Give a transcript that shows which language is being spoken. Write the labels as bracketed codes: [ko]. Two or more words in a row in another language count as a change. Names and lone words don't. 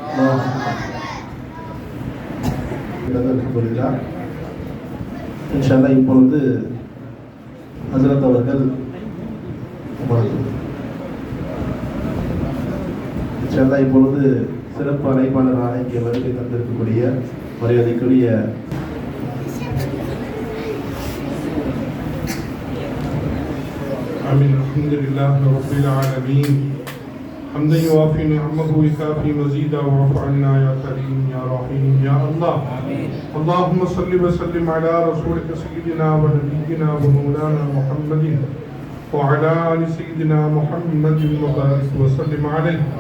[ar] إن شاء الله [ta] இப்பொழுது ஹஜ்ரத் அவர்கள் [ar] إن شاء الله [ta] இப்பொழுது சிறப்பு அழைப்பாளராக இங்கே வருகை தந்திருக்கக்கூடிய மரியாதைக்குரிய [ar] آمين. الحمد لله رب العالمين حمدا يوافي نعمه ويكافي مزيدا واعف عنا يا كريم يا رحيم يا الله. اللهم صل وسلم على رسولك سيدنا ونبينا ومولانا محمد وعلى آل سيدنا محمد وبارك وسلم عليه.